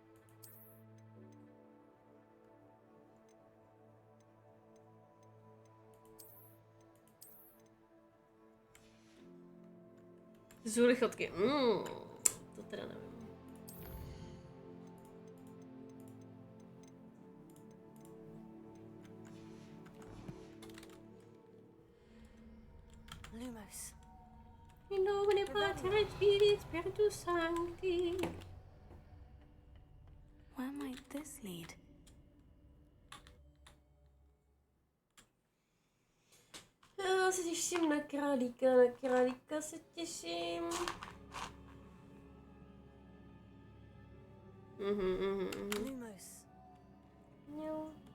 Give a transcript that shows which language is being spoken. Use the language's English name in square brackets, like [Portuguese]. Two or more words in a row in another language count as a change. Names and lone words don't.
[Czech] Jsou lichotky. To teda nevím. Lumos. [Latin] In nomine Patris et Spiritus Sancti. [English] Where might this lead? [Czech] Já se těším na králíka se těším. Lumos. Jo.